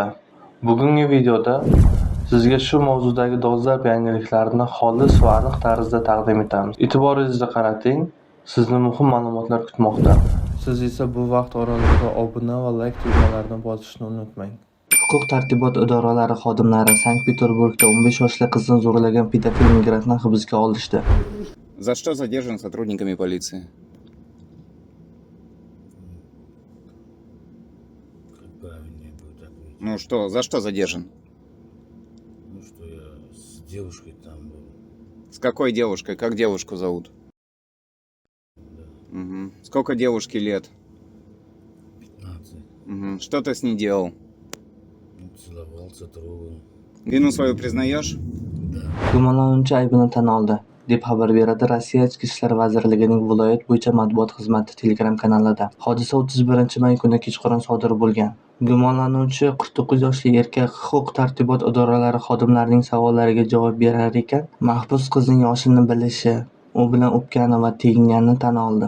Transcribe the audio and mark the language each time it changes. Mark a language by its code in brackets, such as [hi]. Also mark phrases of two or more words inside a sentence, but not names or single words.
[uz] Bugungi videoda sizga shu mavzudagi dolzarb yangiliklarni xolis va aniq tarzda taqdim etamiz. E'tiboringizni qarating, sizni muhim ma'lumotlar kutmoqda. Siz esa bu vaqt oralig'ida obuna va layk tugmalarini bosishni unutmang. Huquq-tartibot idoralari xodimlari Sankt-Peterburgda 15 yoshli qizni zo'rlagan pedofil migrantni hibsga olishdi. [ru] За что задержан сотрудниками полиции? Как правильнее будет ответить? Ну что, за что задержан? Ну что я с девушкой там был. С какой девушкой? Как девушку зовут? Да, Мгм. Сколько девушке лет? 15. Мгм. Что ты с ней делал? Ну, целовался, трогал. Vinu свою признаешь? Да. [uz] Gumonlanuvchi aybini tan oldi, deb xabar beradi Rossiya Ichki ishlar vazirligining viloyat bo'yicha matbuot xizmati Telegram kanalida. Hodisa 31-may kuni kechqurun sodir bo'lgan. Gumonlanuvchi 49 yoshli erkak huquq-tartibot idoralari xodimlarining savollariga javob berar ekan, mahbus qizning yoshini bilishi, u bilan o'pgani va teginganini tan oldi.